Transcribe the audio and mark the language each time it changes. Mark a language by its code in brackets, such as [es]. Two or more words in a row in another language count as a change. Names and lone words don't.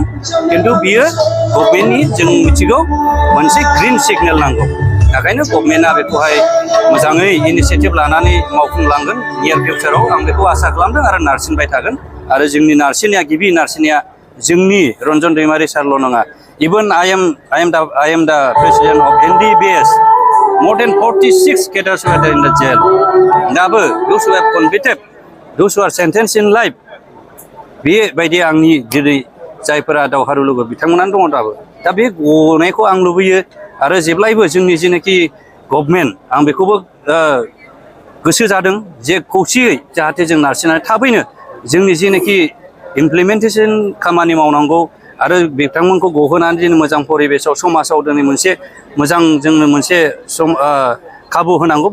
[brx] खिन्थु बियो गभर्नमेन्टनि, जों मिथिगौ, मोनसे ग्रिन सिगनेल नांगौ। ओंखायनो गभर्नमेन्टआ बेखौहाय मोजाङै इनिसियेटिभ लानानै मावफुंलांगोन नियार फिउचाराव, आं बेखौ आसा खालामदों आरो नारसिनबाय थागोन। आरो जोंनि गिबि नारसिननाया जोंनि रन्जन दैमारि सारल' नङा। इभेन [en] I am the president of NDBS. More than 46 cadres were there in the jail. [brx] दाबो [en] those who have convicted, those who are sentenced in life, [brx] बेबायदि आंनि जेरै जायफोरा दावहारु लोगो बिथांमोनानो दङ दाबो। दा बे गनायखौ आं लुबैयो आरो जेब्लायबो जोंनि जेनाखि गभर्नमेन्ट, आं बेखौबो गोसो जादों जे खौसेयै जाहाथे जों नारसिननानै थाबैनो जोंनि जेनाखि इमप्लिमेन्टेसन खामानि मावनांगौ आरो बिथांमोनखौ गहोनानै जों मोजां परिबेसाव समाजाव दिनै मोनसे मोजां जोंनो मोनसे खाबु होनांगौ।